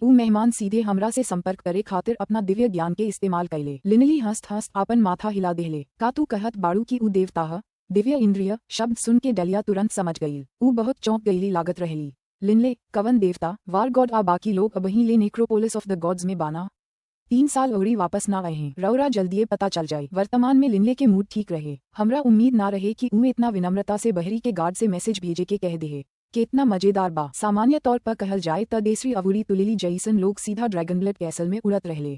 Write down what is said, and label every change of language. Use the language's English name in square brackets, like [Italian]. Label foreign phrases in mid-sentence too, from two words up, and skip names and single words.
[Bhojpuri] ऊ मेहमान सीधे हमरा से संपर्क करे खातिर अपना दिव्य ज्ञान के इस्तेमाल कैले। लिनली हंस हंस आपन माथा हिला देले। का तू कहत बाड़ू की ऊ देवता ह? दिव्य इंद्रिय शब्द सुन के डेलिया तुरंत समझ गई। ऊ बहुत चौंक गईली लागत रहली। लिनले कवन देवता? वार गॉड आ बाकी लोग अबही ले नेक्रोपोलिस ऑफ द गॉड्स में बाना। 3 साल औरी वापस ना आए हैं। रउरा जल्दिए पता चल जाए। वर्तमान में लिनले के मूड ठीक रहे। हमरा उम्मीद ना रहे कि ऊ इतना विनम्रता से बहरी के गार्ड से मैसेज भेजे के कह दे। कितना मजेदार बा। सामान्य तौर पर कहल जाए त देसरी अवूरी तुलिली जैसन लोग सीधा ड्रैगनब्लड कैसल में उड़त रहले।